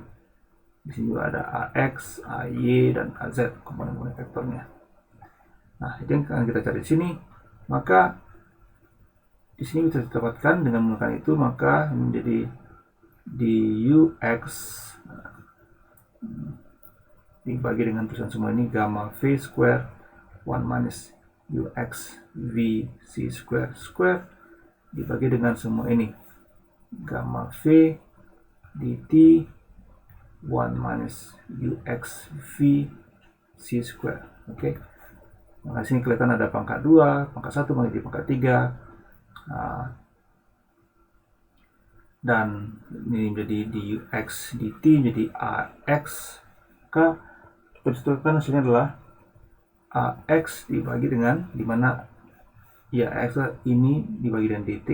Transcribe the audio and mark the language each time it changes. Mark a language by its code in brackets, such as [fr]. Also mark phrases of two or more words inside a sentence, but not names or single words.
[id] Di sini juga ada AX, AY, dan AZ komponen-komponen vektornya. Nah, itu yang akan kita cari di sini. Maka di sini bisa didapatkan dengan menggunakan itu, maka menjadi dux dibagi dengan tulisan semua ini gamma v square 1 minus ux v [en] c square [id] dibagi dengan semua ini gamma v dt 1 minus ux v [en] c square. [id] Oke. Nah, sini kelihatan ada pangkat 2, pangkat 1 menjadi pangkat 3. Dan ini menjadi dux dt menjadi ax. Maka kita hasilnya adalah ax dibagi dengan dimana ya x ini dibagi dengan dt.